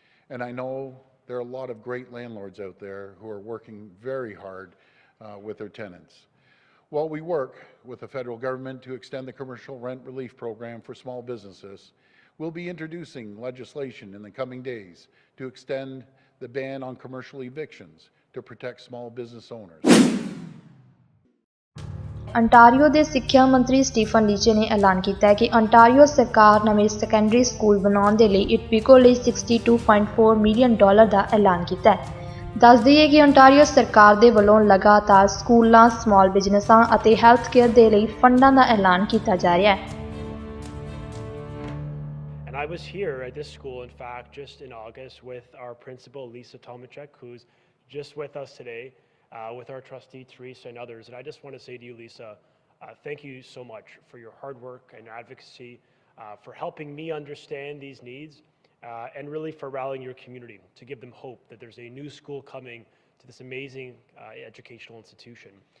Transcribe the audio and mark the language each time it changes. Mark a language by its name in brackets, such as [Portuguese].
[English] And I know there are a lot of great landlords out there who are working very hard with their tenants. While we work with the federal government to extend the commercial rent relief program for small businesses, we'll be introducing legislation in the coming days to extend the ban on commercial evictions to protect small business owners. [Punjabi] Ontario ਦੇ ਸਿੱਖਿਆ ਮੰਤਰੀ Stephen ਲੀਚੇ ਨੇ ਐਲਾਨ ਕੀਤਾ ਹੈ ਕਿ Ontario ਸਰਕਾਰ ਨਵੇਂ ਸੈਕੰਡਰੀ ਸਕੂਲ ਬਣਾਉਣ ਦੇ ਲਈ ਇਟਪੀਕੋ ਲਈ $62.4 ਮਿਲੀਅਨ ਦਾ ਐਲਾਨ ਕੀਤਾ ਹੈ। ਦੱਸ ਦਈਏ ਕਿ ਅੰਟਾਰੀਓ ਸਰਕਾਰ ਦੇ ਵੱਲੋਂ ਲਗਾਤਾਰ ਸਕੂਲਾਂ, ਸਮਾਲ ਬਿਜ਼ਨਸਾਂ ਅਤੇ ਹੈਲਥ ਕੇਅਰ ਦੇ ਲਈ ਫੰਡਾਂ ਦਾ ਐਲਾਨ ਕੀਤਾ ਜਾ ਰਿਹਾ ਹੈ। [English] And I was here at this school, in fact, just in August with our principal, Theresa Tam, who's just with us today. With our trustee, Theresa, and others. And I just want to say to you, Lisa, thank you so much for your hard work and advocacy, for helping me understand these needs, and really for rallying your community to give them hope that there's a new school coming to this amazing educational institution.